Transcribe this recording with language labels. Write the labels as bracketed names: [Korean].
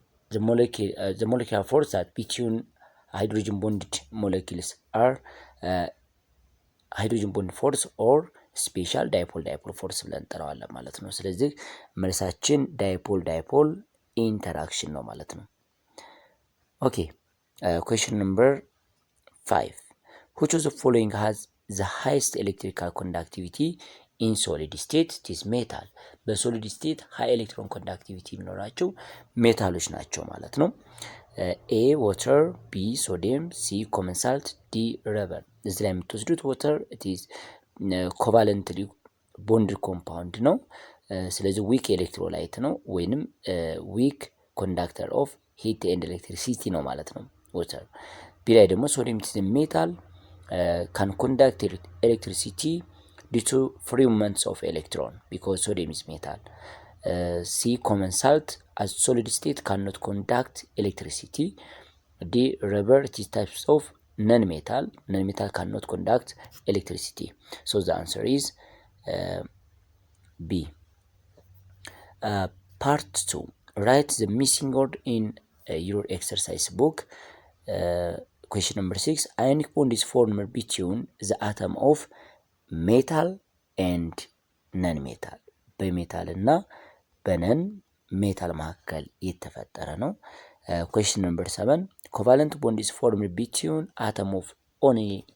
[English] the molecular force that between hydrogen bonded molecules are [Amharic] ሃይድሮጅን ቦንድ ፎርስ ኦር ስፔሻል ዳይፖል ፎርስ ብለን እንጠራዋለን ማለት ነው። ስለዚህ መልሳችን ዳይፖል ኢንተራክሽን ነው ማለት ነው። ኦኬ [English] question number 5. which of the following has the highest electrical conductivity in solid state? it is metal. [Amharic] በሶሊድ ስቴት ሃይ ኤሌክትሮን ኮንዳክቲቪቲ የሚኖራቸው ሜታሎች ናቸው ማለት ነው። ኤ ዋተር፣ ቢ ሶዲየም፣ ሲ ኮመን ሳልት፣ ዲ ረበር። እዚህ ላይ የምትወስዱት ዋተር ኢት ኢዝ ኮቫለንትሊ ቦንድ ኮምፓውንድ ነው። ስለዚህ ዊክ ኤሌክትሮላይት ነው ወይንም ዊክ ኮንዳክተር ኦፍ ሂት ኤንድ ኤሌክትሪሲቲ ነው ማለት ነው ዋተር። ቢ ላይ ደግሞ [English] ሶዲየም ኢት ኢዝ ሜታል ካን ኮንዳክት ኤሌክትሪሲቲ due to free movements of electron because sodium is metal. C common salt as solid state cannot conduct electricity. D rubber it is types of non-metal cannot conduct electricity. So the answer is B. Part 2. Write the missing word in your exercise book. Question number 6. Ionic bond is formed between the atom of ሜታል ኤንድ ነን ሜታል፣ [Amharic] በሜታል እና በነን ሜታል መካከል የተፈጠረ ነው። [English] ኩዌስችን ነምበር 7 ኮቫለንት ቦንድ ኢዝ ፎርምድ ቢትዊን አተም ኦፍ ኦንሊ